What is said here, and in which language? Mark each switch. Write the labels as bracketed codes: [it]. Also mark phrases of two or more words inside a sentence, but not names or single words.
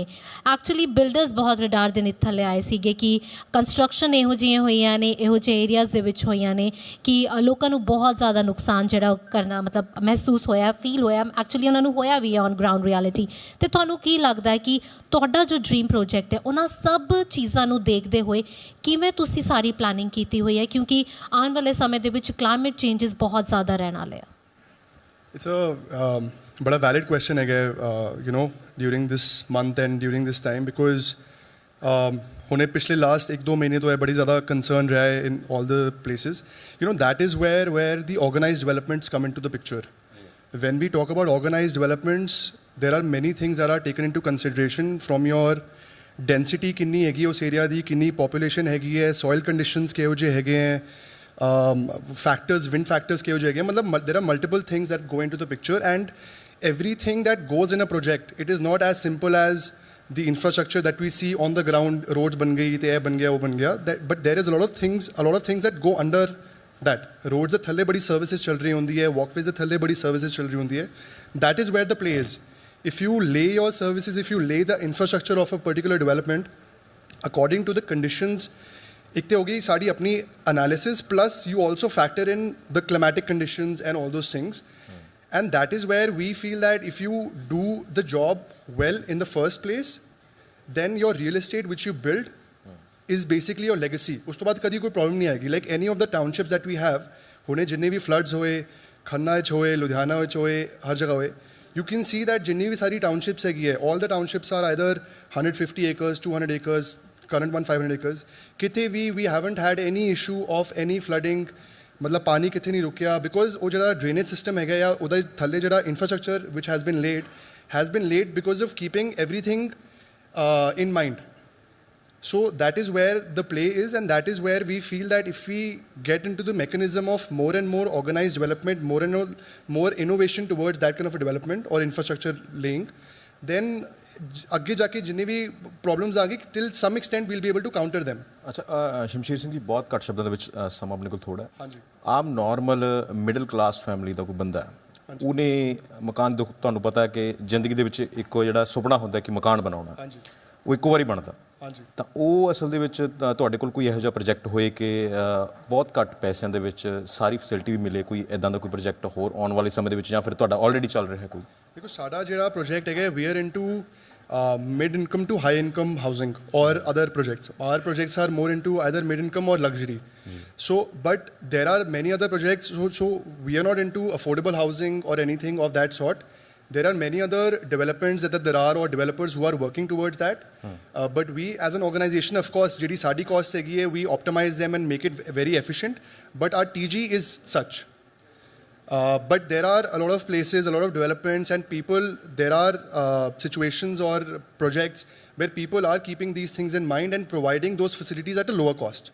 [en] actually builders [pa] ਬਹੁਤ ਰਡਾਰ ਦੇ ਨੀਚੇ ਥੱਲੇ ਆਏ ਸੀਗੇ ਕਿ ਕੰਸਟਰਕਸ਼ਨ ਇਹੋ ਜਿਹੀਆਂ ਹੋਈਆਂ ਨੇ, ਇਹੋ ਜਿਹੇ ਏਰੀਆਜ਼ ਦੇ ਵਿੱਚ ਹੋਈਆਂ ਨੇ ਕਿ ਲੋਕਾਂ ਨੂੰ ਬਹੁਤ ਜ਼ਿਆਦਾ ਨੁਕਸਾਨ ਜਿਹੜਾ ਕਰਨਾ ਮਤਲਬ ਮਹਿਸੂਸ ਹੋਇਆ, ਫੀਲ ਹੋਇਆ। ਐਕਚੁਅਲੀ ਉਹਨਾਂ ਨੂੰ ਹੋਇਆ ਵੀ ਹੈ [en] on ground reality. [pa] ਅਤੇ ਤੁਹਾਨੂੰ ਕੀ ਲੱਗਦਾ ਹੈ ਕਿ ਤੁਹਾਡਾ ਜੋ [en] dream project [pa] ਹੈ ਉਹਨਾਂ ਸਭ ਚੀਜ਼ਾਂ ਨੂੰ ਦੇਖਦੇ ਹੋਏ ਕਿਵੇਂ ਤੁਸੀਂ ਸਾਰੀ ਪਲਾਨਿੰਗ ਕੀਤੀ ਹੋਈ ਹੈ, ਕਿਉਂਕਿ ਆਉਣ ਵਾਲੇ ਸਮੇਂ ਦੇ ਵਿੱਚ [en] climate changes [pa] ਬਹੁਤ ਜ਼ਿਆਦਾ ਰਹਿਣ ਵਾਲੇ ਆ? [en] It's a bada valid question again, during this month and during this time, because [pa] ਹੁਣੇ ਪਿਛਲੇ ਲਾਸਟ 1-2 ਮਹੀਨੇ ਤੋਂ ਇਹ ਬੜੀ ਜ਼ਿਆਦਾ ਕੰਸਰਨ ਰਿਹਾ ਹੈ [en] in all the places. That is where the organized developments come into the picture. When we talk about organized developments, there are many things that are taken into consideration from your [pa] ਡੈਂਸਿਟੀ ਕਿੰਨੀ ਹੈਗੀ ਉਸ ਏਰੀਆ ਦੀ, ਕਿੰਨੀ ਪੋਪੂਲੇਸ਼ਨ ਹੈਗੀ ਹੈ, ਸੋਇਲ ਕੰਡੀਸ਼ਨਸ ਕਿਹੋ ਜਿਹੇ ਹੈਗੇ ਹੈ, ਫੈਕਟਰਸ, ਵਿੰਡ ਫੈਕਟਰਸ ਕਿਹੋ ਜਿਹੇ ਹੈਗੇ, ਮਤਲਬ [en] there are multiple things that go into the picture, and everything that goes in a project, it is not as simple as the infrastructure that we see on the ground, roads [pa] ਬਣ ਗਈ ਤੇ ਇਹ ਬਣ ਗਿਆ ਉਹ ਬਣ ਗਿਆ, [en] but there is a lot of things that go under that. [pa] roads ਦੇ ਥੱਲੇ ਬੜੀ ਸਰਵਿਸਿਜ਼ ਚੱਲ ਰਹੀ ਹੁੰਦੀ ਹੈ, walkways ਦੇ ਥੱਲੇ ਬੜੀ ਸਰਵਿਸਿਜ਼ ਚੱਲ ਰਹੀ ਹੁੰਦੀ ਹੈ. [en] that is where the play is. If you lay your services, if you lay the infrastructure of a particular development according to the conditions, [pa] ਇੱਕ ਤੋ ਹੋਗੀ ਸਾਡੀ ਅਪਣੀ [en] analysis, plus you also factor in the climatic conditions and all those things. And that is where we feel that if you do the job well in the first place, then your real estate which you build is basically your legacy. [hi] उस तो बाद कभी कोई problem नहीं आएगी. [en] Like any of the townships that we have, [pa] ਹੋਣੇ ਜਿੰਨੇ ਭੀ floods ਹੋਏ, ਖੰਨਾ ਵਿੱਚ ਹੋਏ, ਲੁਧਿਆਣਾ ਵਿੱਚ ਹੋਏ, ਹਰ ਜਗ੍ਹਾ ਹੋਏ, [en] you can see that [pa] ਜਿੰਨੀ ਭੀ ਸਾਰੀ [en] townships [pa] ਹੈਗੀ ਹੈ, [en] all the townships are either 150 acres, 200 acres, current one 500 acres. किते we haven't had any issue of any flooding, [pa] ਮਤਲਬ ਪਾਣੀ ਕਿਤੇ ਨਹੀਂ ਰੁਕਿਆ, [en] because [pa] ਉਹ ਜ਼ਰਾ [en] drainage system [pa] ਹੈਗਾ ਯਾ ਉੱਧਰ ਥੱਲੇ ਜ਼ਰਾ [en] infrastructure which has been laid because of keeping everything in mind. So that is where the play is, and that is where we feel that if we get into the mechanism of more and more organized development, more and more innovation towards that kind of a development or infrastructure laying, then [pa] ਅੱਗੇ ਜਾ ਕੇ ਜਿੰਨੇ ਵੀ ਪ੍ਰੋਬਲਮਸ ਆ ਗਈ [en] till some extent we'll be able to counter them. [pa] ਅੱਛਾ ਸ਼ਮਸ਼ੀਰ ਸਿੰਘ ਜੀ, ਬਹੁਤ ਘੱਟ ਸ਼ਬਦਾਂ ਦੇ ਵਿੱਚ ਸਮਾਂ ਆਪਣੇ ਕੋਲ ਥੋੜ੍ਹਾ ਹੈ। ਹਾਂਜੀ। ਆਮ ਨਾਰਮਲ ਮਿਡਲ ਕਲਾਸ ਫੈਮਿਲੀ ਦਾ ਕੋਈ ਬੰਦਾ ਹੈ, ਉਹਨੇ ਮਕਾਨ ਦੇ, ਤੁਹਾਨੂੰ ਪਤਾ ਹੈ ਕਿ ਜ਼ਿੰਦਗੀ ਦੇ ਵਿੱਚ ਇੱਕੋ ਜਿਹੜਾ ਸੁਪਨਾ ਹੁੰਦਾ ਕਿ ਮਕਾਨ ਬਣਾਉਣਾ, ਉਹ ਇੱਕੋ ਵਾਰੀ ਬਣਦਾ। ਤਾਂ ਉਹ ਅਸਲ ਦੇ ਵਿੱਚ ਤੁਹਾਡੇ ਕੋਲ ਕੋਈ ਇਹੋ ਜਿਹਾ ਪ੍ਰੋਜੈਕਟ ਹੋਏ ਕਿ ਬਹੁਤ ਘੱਟ ਪੈਸਿਆਂ ਦੇ ਵਿੱਚ ਸਾਰੀ ਫੈਸਿਲਿਟੀ ਵੀ ਮਿਲੇ, ਕੋਈ ਇੱਦਾਂ ਦਾ ਕੋਈ ਪ੍ਰੋਜੈਕਟ ਹੋਰ ਆਉਣ ਵਾਲੇ ਸਮੇਂ ਦੇ ਵਿੱਚ, ਜਾਂ ਫਿਰ ਤੁਹਾਡਾ ਆਲਰੇਡੀ ਚੱਲ ਰਿਹਾ ਕੋਈ? ਦੇਖੋ ਸਾਡਾ ਜਿਹੜਾ ਪ੍ਰੋਜੈਕਟ ਹੈਗਾ, [en] we are into mid-income to high-income housing or other projects. Our projects are more into either mid-income or luxury. So, but there are many other projects. So we are not into affordable housing or anything of that sort. There are many other developments that there are, or developers who are working towards that. But we, as an organization, of course, [pa] ਜਿਹੜੀ ਸਾਡੀ cost ਹੈਗੀ ਹੈ, [en] we optimize them and make it very efficient. But our TG is such. But there are a lot of places, a lot of developments, and people, there are situations or projects where people are keeping these things in mind and providing those facilities at a lower cost.